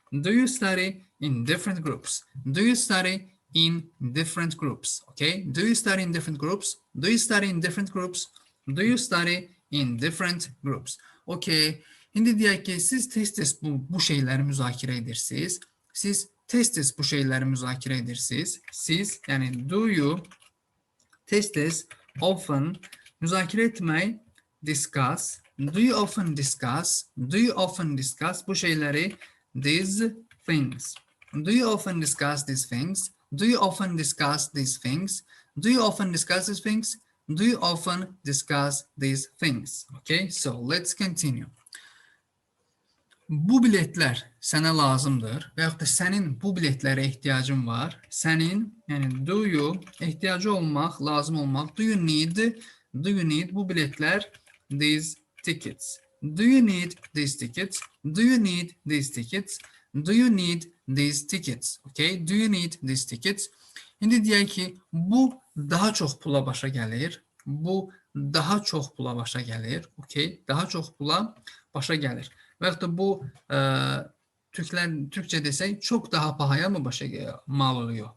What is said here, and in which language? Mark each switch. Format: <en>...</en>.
<en>Do you study in different groups? Do you study in different groups? Okay? Do you study in different groups? Do you study in different groups? Do you study in different groups? Okay.</en> <az>İndi deyək ki, siz tez-tez bu şeyləri müzakirə edirsiniz. Siz tez-tez bu şeyləri müzakirə edirsiniz. Siz, yəni</az> <en>do you</en> <az>tez-tez, often müzakirə etmək, discuss.</az> <en>Do you often discuss? Do you often discuss</en> <az>bu şeyləri?</az> <en>These things. Do you often discuss these things? Do you often discuss these things? Do you often discuss these things? Do you often discuss these things? Okay, so let's continue.</en> <az>Bu biletlər sənə lazımdır və yaxud da sənin bu biletlərə ehtiyacın var. Sənin, yəni</az> <en>do you,</en> <az>ehtiyacı olmaq, lazım olmaq.</az> <en>Do you need</en> <az>bu biletlər,</az> <en>these tickets. Do you need these tickets? Do you need these tickets? Do you need these tickets? Okay, do you need these tickets?</en> <az>İndi deyək ki, bu daha çox pula başa gəlir. Bu daha çox pula başa gəlir. Okay, daha çox pula başa gəlir. Və yaxud da bu Türkçe desək,</az> <tr>çox daha pahaya mı başa mal oluyor?</tr>